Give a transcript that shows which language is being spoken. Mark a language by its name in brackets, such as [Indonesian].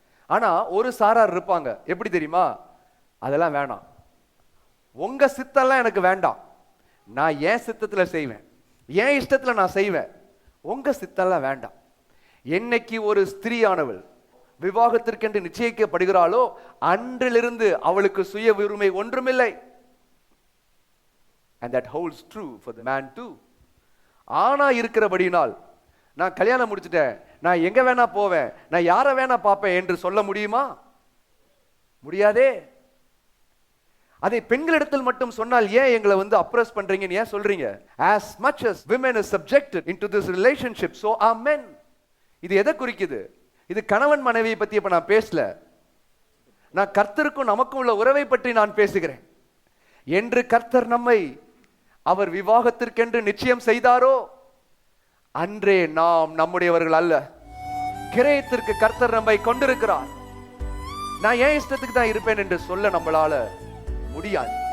[Tamil] ஆனா ஒரு சாரார் இருப்பாங்க, எப்படி தெரியுமா? அதெல்லாம் வேணாம், உங்க சித்தெல்லாம் எனக்கு வேண்டாம், நான் ஏன் சித்தத்துல செய்வேன், ஏன் இஷ்டத்துல நான் செய்வேன், உங்க சித்தெல்லாம் வேண்டாம். என்னைக்கு ஒரு ஸ்திரீயானவள் விவாகத்திற்கென்று நிச்சயிக்கப்படுகிறாளோ அன்றிலிருந்து அவளுக்கு சுய உரிமை ஒன்றுமில்லை. [English] And that holds true for the man too. [Tamil] ஆனா இருக்கிறபடினால் நான் கல்யாணம் முடிச்சுட்டேன், நான் எங்க வேணா போவேன், நான் யாரை வேணா பார்ப்பேன் என்று சொல்ல முடியுமா? முடியாதே. அதை பெண்களிடத்தில் மட்டும் சொன்னால் ஏன் எங்களை அப்ரஸ் பண்றீங்கன்னு ஏன் சொல்றீங்க? [English] as much as women is subjected into this relationship, so are men. [Tamil] இது எதை குறிக்குது? இது கணவன் மனைவியை பத்தி இப்ப நான் பேசல, நான் கர்த்தருக்கும் நமக்கும் உள்ள உறவை பற்றி நான் பேசுகிறேன். என்று கர்த்தர் நம்மை அவர் விவாகத்திற்கென்று நிச்சயம் செய்தாரோ அன்றே நாம் நம்முடையவர்கள் அல்ல. கிரயத்திற்கு கர்த்தர் நம்மை கொண்டிருக்கிறார். நான் ஏன் இஷ்டத்துக்கு தான் இருப்பேன் என்று சொல்ல நம்மளால முடியாது.